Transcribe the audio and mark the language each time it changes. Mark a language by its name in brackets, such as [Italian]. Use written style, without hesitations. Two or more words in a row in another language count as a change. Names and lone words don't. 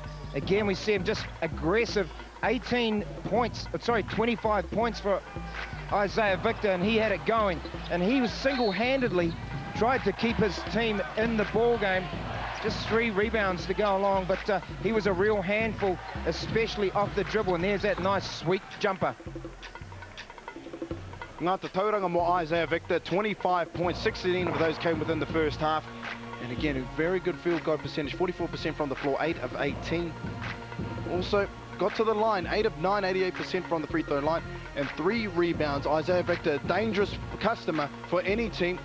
[English] Again, we see him just aggressive. 25 points for Isaiah Victor, and he had it going, and he was single-handedly tried to keep his team in the ball game. Just 3 rebounds to go along, but he was a real handful, especially off the dribble, and there's that nice sweet jumper. [Māori] Ngā te tauranga mo [English] Isaiah Victor, 25 points, 16 of those came within the first half. And again, a very good field goal percentage, 44% from the floor, 8 of 18. Also got to the line, 8 of 9, 88% from the free throw line, and 3 rebounds. Isaiah Victor, a dangerous customer for any team.